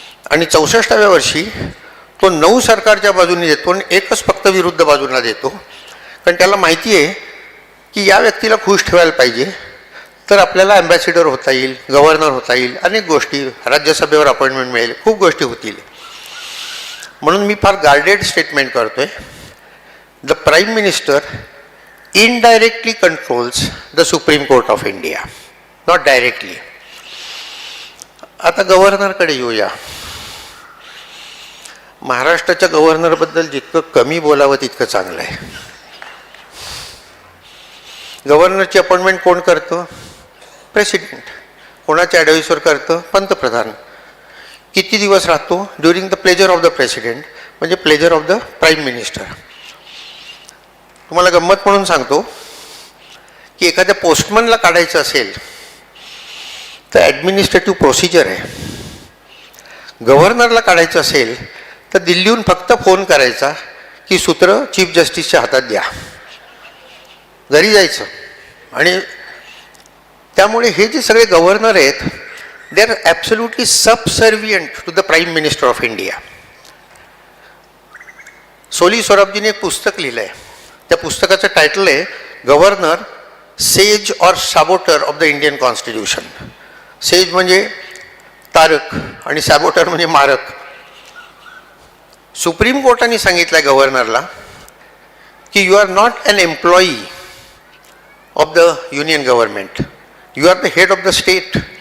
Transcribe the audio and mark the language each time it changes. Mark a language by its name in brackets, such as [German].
[Marathi] आणि 64व्या वर्षी तो 9 सरकारच्या बाजूने देतो आणि एकच फक्त विरुद्ध बाजूला देतो. कारण त्याला माहिती आहे की या व्यक्तीला खुश ठेवायला पाहिजे तर आपल्याला अँबॅसिडर होता येईल, गव्हर्नर होता येईल, अनेक गोष्टी, राज्यसभेवर अपॉइंटमेंट मिळेल, खूप गोष्टी होतील. म्हणून मी फार गार्डेड स्टेटमेंट करतोय. [English] The prime minister indirectly controls the supreme court of India, not directly. [Marathi] आता गव्हर्नरकडे येऊया. महाराष्ट्राच्या गव्हर्नरबद्दल जितकं कमी बोलावं तितकं चांगलं आहे. गव्हर्नरची अपॉइंटमेंट कोण करतं? प्रेसिडेंट. कोणाच्या ॲडवाईसवर करतं? पंतप्रधान. किती दिवस राहतो? [English] During the pleasure of the president, म्हणजे pleasure of the prime minister. [Marathi] तुम्हाला गंमत म्हणून सांगतो की एखाद्या पोस्टमनला काढायचं असेल तर ॲडमिनिस्ट्रेटिव्ह प्रोसिजर आहे. गव्हर्नरला काढायचं असेल तर दिल्लीहून फक्त फोन करायचा की सूत्र चीफ जस्टिसच्या हातात द्या, घरी जायचं. आणि त्यामुळे हे जे सगळे गव्हर्नर आहेत [English] they are absolutely subservient to the Prime Minister of India. [Marathi] सोली सोराबजीने एक पुस्तक लिहिलं आहे. त्या पुस्तकाचं टायटल आहे गव्हर्नर सेज और सॅबोटर of the Indian constitution. Says म्हणजे तारक आणि सॅबोटर म्हणजे मारक. सुप्रीम कोर्टाने सांगितलं गव्हर्नरला की [English] You are not an employee of the union government, you are the head of the state.